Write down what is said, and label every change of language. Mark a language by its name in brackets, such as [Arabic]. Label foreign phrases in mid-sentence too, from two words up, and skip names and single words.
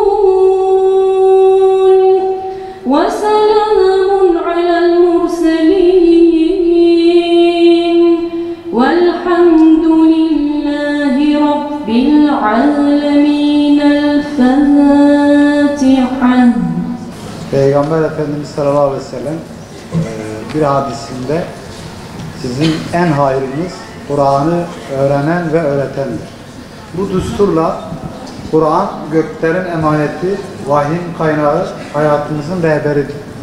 [Arabic] وسلام على المرسلين والحمد لله رب العالمين الفاتحة. [Turkish] Peygamber Efendimiz [Arabic] صلى الله عليه وسلم [Turkish] bir hadisinde sizin en hayrınız Kur'an'ı öğrenen ve öğretendir. Bu düsturla Kur'an göklerin emaneti, vahyin kaynağı, hayatımızın rehberidir.